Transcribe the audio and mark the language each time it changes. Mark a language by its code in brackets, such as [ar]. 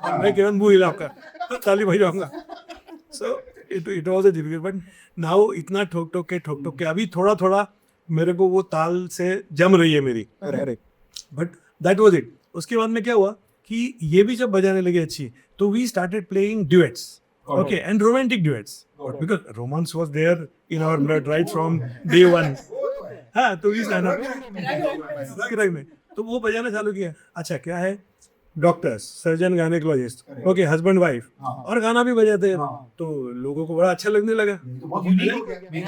[hi] मैं केवल मुंह हिलाऊंगा तो ताली बजाऊंगा. [en] So it was a difficult. [hi] But now इतना ठोक ठोक के अभी थोड़ा थोड़ा मेरे को वो ताल से जम रही है मेरी. [en] But that was it. [hi] उसके बाद में क्या हुआ कि ये भी जब बजाने लगे अच्छी तो [en] We started playing duets. Okay, and romantic duets because romance was there in our blood right from day one. [hi] हाँ तो इस में तो वो बजाना चालू किया. अच्छा क्या है, doctors, surgeon, gynaecologist, okay, husband wife, और गाना भी बजाते हैं. तो लोगों को बड़ा अच्छा लगने लगा.